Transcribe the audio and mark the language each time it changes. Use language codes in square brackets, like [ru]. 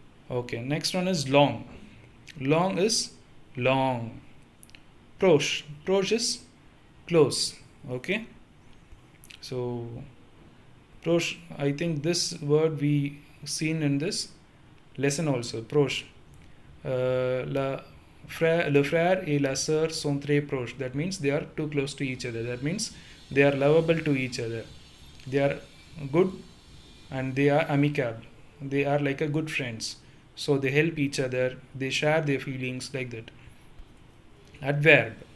[en] Okay, next one is long. Long is long. Proche is close. Okay, so proche, I think this word we seen in this lesson also. Proche. [fr] Le frère et la sœur sont très proches. [en] That means they are too close to each other. That means they are lovable to each other. They are good and they are amicable. They are like a good friends. So they help each other. They share their feelings like that. Adverb.